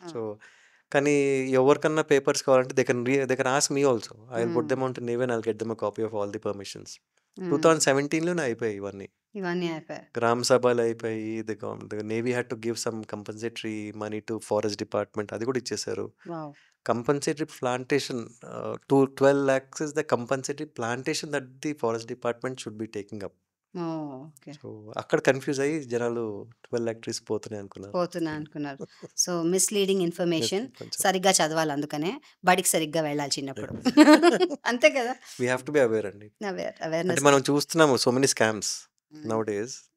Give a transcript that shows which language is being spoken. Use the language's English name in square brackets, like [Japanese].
[Telugu] So కానీ ఎవరికన్నా papers కావాలంటే [English] They can ask me also. I will put them on to Navy and I will get them a copy of all the permissions. [Telugu] 2017లోనే అయిపోయాయి ఇవన్నీ. ఇవన్నీ అయిపోయాయి. గ్రామ సభలు అయిపోయి. [English] The Navy had to give some compulsory money to forest department. [Telugu] అది కూడా ఇచ్చేసారు. [English] Wow! Compulsory plantation 12 lakhs is the compulsory plantation that the forest department should be taking up. Oh! Okay. [Telugu] So అక్కడ కన్‌ఫ్యూజ్ అయ్యి జనాలు [English] 12 lakh trees [Telugu] పోతున్నాయి అనుకున్నారు. పోతున్నా అనుకున్నారు. So, misleading information. కొంచెం. సరిగ్గా చదవాలి అందుకనే. బడికి సరిగ్గా వెళ్ళాలి చిన్నప్పుడు. అంతే కదా! [English] We have to be aware అండి. అంటే awareness. [Telugu] మనం చూస్తున్నాము [English] So many scams nowadays.